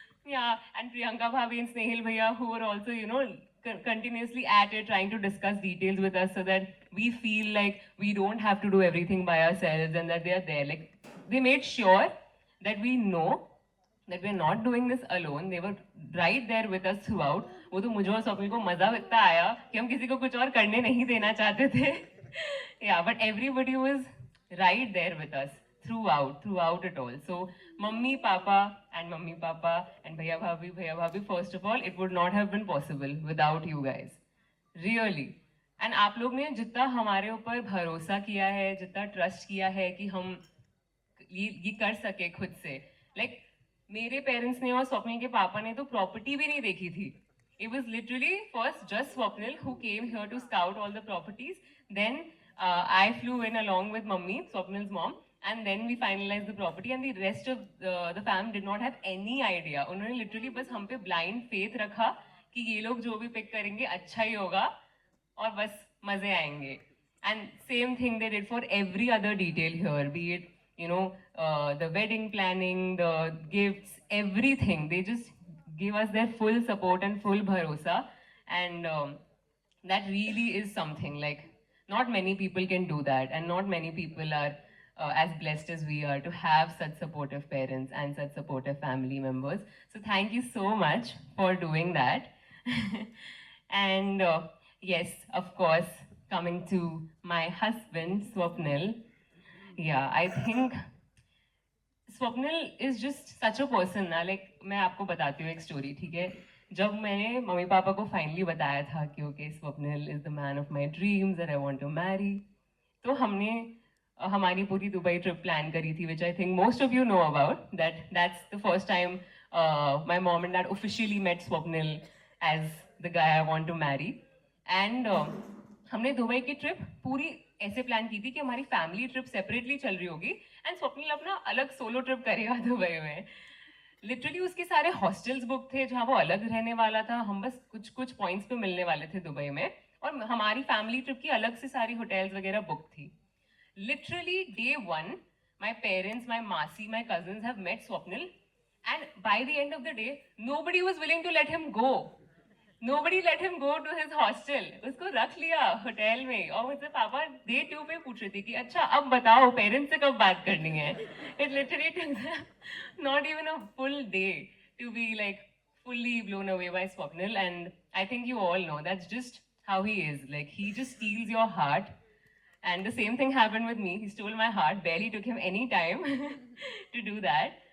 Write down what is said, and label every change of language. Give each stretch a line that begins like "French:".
English: Yeah, and Priyanka bhabi and Snehil bhaiya who were also, you know, continuously at it, trying to discuss details with us so that we feel like we don't have to do everything by ourselves and that they are there. Like, they made sure that we know that we're not doing this alone. They were right there with us throughout.
Hindi: वो तो मुझे और स्वप्निल को मजा इतना आया कि हम किसी को कुछ और करने नहीं देना चाहते थे.
English: Yeah, but everybody was right there with us throughout it all. So mummy papa and bhaiya bhabhi, first of all, it would not have been possible without you guys, really. And
Hindi: आप लोग ने जितना हमारे ऊपर भरोसा किया है, जितना ट्रस्ट किया है कि हम ये कर सके खुद से. Like, मेरे पेरेंट्स ने और स्वप्निल के पापा ने तो प्रॉपर्टी भी नहीं देखी थी.
English: It was literally first just Swapnil who came here to scout all the properties. Then I flew in along with mummy, Swapnil's mom, and then we finalized the property. And the rest of the fam did not have any idea.
Hindi: उन्होंने literally बस हम पे
English: blind faith
Hindi: रखा कि ये लोग जो भी pick करेंगे अच्छा ही होगा और बस मजे आएंगे.
English: And same thing they did for every other detail here, be it, you know, the wedding planning, the gifts, everything. They just give us their full support and full bharosa. And that really is something. Like, not many people can do that. And not many people are as blessed as we are to have such supportive parents and such supportive family members. So thank you so much for doing that. And yes, of course, coming to my husband, Swapnil. Yeah, I think Swapnil is just such a person ना.
Hindi: Like, मैं आपको बताती हूँ एक story, ठीक है? जब मैंने मम्मी पापा को
English: finally
Hindi: बताया था कि
English: okay, Swapnil is the man of my dreams that I want to marry,
Hindi: तो हमने हमारी पूरी दुबई
English: trip plan करी थी, which I think most of you know about. That's the first time my mom and dad officially met Swapnil as the guy I want to marry.
Hindi: And हमने Dubai की trip पूरी ऐसे plan की थी कि हमारी फैमिली ट्रिप सेपरेटली चल रही होगी
English: and Swapnil
Hindi: अपना अलग सोलो ट्रिप करेगा दुबई में. लिटरली उसके सारे हॉस्टल्स बुक थे जहाँ वो अलग रहने वाला था. हम बस कुछ पॉइंट्स पे मिलने वाले थे दुबई में और हमारी फैमिली ट्रिप की अलग से सारी होटल्स वगैरह बुक थी.
English: Literally day 1 my parents, my मासी, my cousins have met Swapnil and by the end of the day nobody was willing to let him go. Nobody let him go to his hostel.
Hindi: उसको रख लिया hotel में और मुझसे पापा day 2 पे पूछ रहे थे कि अच्छा अब बताओ पेरेंट्स से कब बात करनी है.
English: It literally took not even a full day to be like fully blown away by Swapnil. And I think you all know that's just how he is. Like, he just steals your heart. And the same thing happened with me. He stole my heart. Barely took him any time to do that.